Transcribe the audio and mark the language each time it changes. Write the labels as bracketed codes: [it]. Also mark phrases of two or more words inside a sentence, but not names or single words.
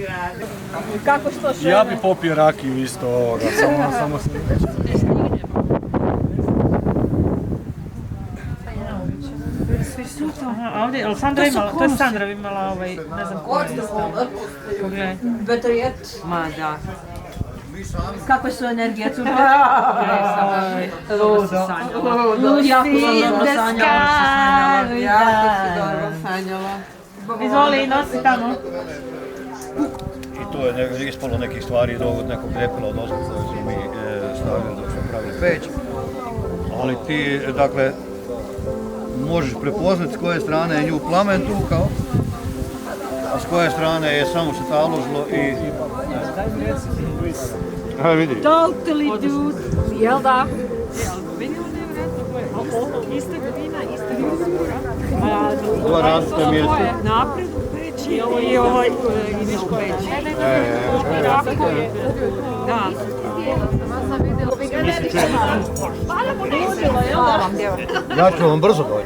[bs] Kako što še? Ja bi popio rakiju isto ovoga, samo se Ovdje, ali Sandra imala, to je Sandra imala ne znam koja je stala. Pogledaj. [en] Better yet. [bs] Ma da. Kakve su energije tu? Ludo. Jako sam dobro sanjala. Jako si dobro sanjala. Izvoli, nosi tamo. I tu je ispalo nekih stvari od nekog ljepila od ozgo koje su mi stavili dok smo pravili peć. Ali ti, dakle, možeš prepoznati s koje strane je nju plamen tukao, a s koje strane je samo se taložilo i... Aj vidi. [en] Totally dude. [bs] Jel da? Ova različita mjesta. Naprijed peći i ovo Iniško peći. Da. Ja ću vam brzo doći.